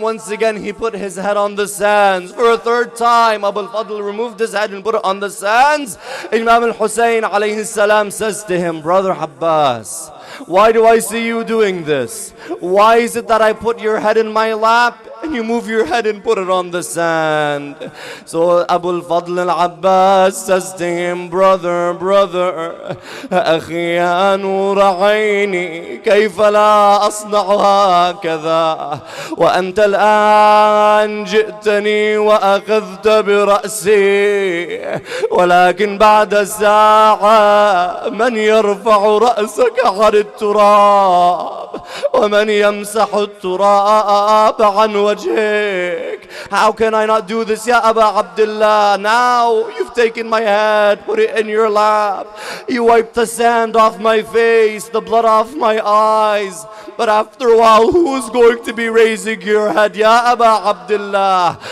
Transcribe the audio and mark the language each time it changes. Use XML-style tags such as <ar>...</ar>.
<en>Once again, he put his head on the sands. For a third time, Abu al-Fadl removed his head and put it on the sands. Imam al-Hussain alayhi salam says to him, Brother Abbas, why do I see you doing this? Why is it that I put your head in my lap and you move your head and put it on the sand. So Abu al-Fadl al-Abbas says to him, brother, brother,</en> <ar>أخي يا نور عيني كيف لا أصنع هكذا وأنت الآن جئتني وأخذت برأسي ولكن بعد ساعة من يرفع رأسك عن التراب ومن يمسح التراب عن وجهك.</ar> <en>How can I not do this, Ya Aba Abdullah? Now you've taken my head, put it in your lap. You wiped the sand off my face, the blood off my eyes. But after a while, who's going to be raising your head, Ya Aba Abdullah?</en>